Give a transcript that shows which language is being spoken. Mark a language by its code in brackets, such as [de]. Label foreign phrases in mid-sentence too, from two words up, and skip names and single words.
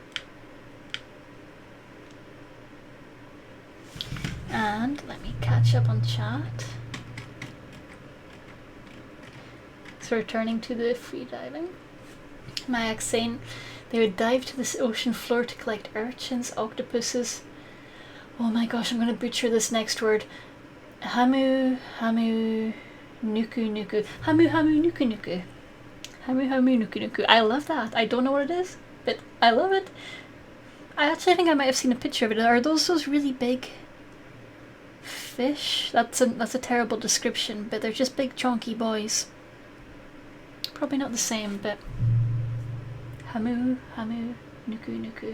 [en] And let me catch up on chat. So returning to the free diving. Mayak saying they would dive to this ocean floor to collect urchins, octopuses. Oh my gosh, I'm gonna butcher this next word. Hamu nuku nuku. Hamu nuku nuku. Hamu nuku nuku. I love that. I don't know what it is, but I love it. I actually think I might have seen a picture of it. Are those really big fish. That's a terrible description, but they're just big chonky boys. Probably not the same, but hamu, hamu, nuku nuku.